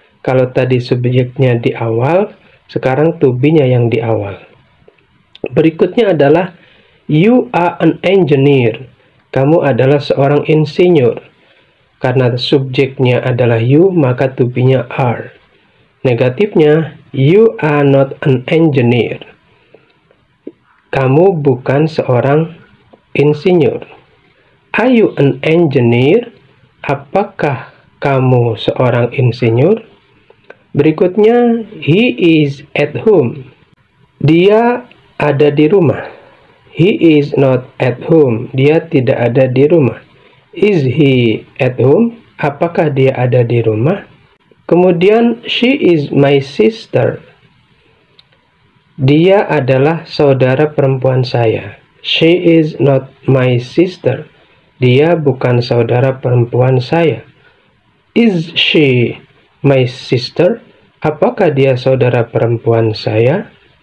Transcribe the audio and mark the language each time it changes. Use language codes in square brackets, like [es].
[id] Kalau tadi subjeknya di awal, sekarang to be-nya yang di awal. Berikutnya adalah [en] you are an engineer. [id] Kamu adalah seorang insinyur. Karena subjeknya adalah you, maka to be-nya are. Negatifnya, [en] you are not an engineer. [id] Kamu bukan seorang insinyur. [en] Are you an engineer? [id] Apakah kamu seorang insinyur? Berikutnya, [en] he is at home. [id] Dia ada di rumah. [en] He is not at home. [id] Dia tidak ada di rumah. [en] Is he at home? [id] Apakah dia ada di rumah? Kemudian, [en] she is my sister. [id] Dia adalah saudara perempuan saya. [en] She is not my sister. [id] Dia bukan saudara perempuan saya. [en] Is she my sister? [id] Apakah dia saudara perempuan saya?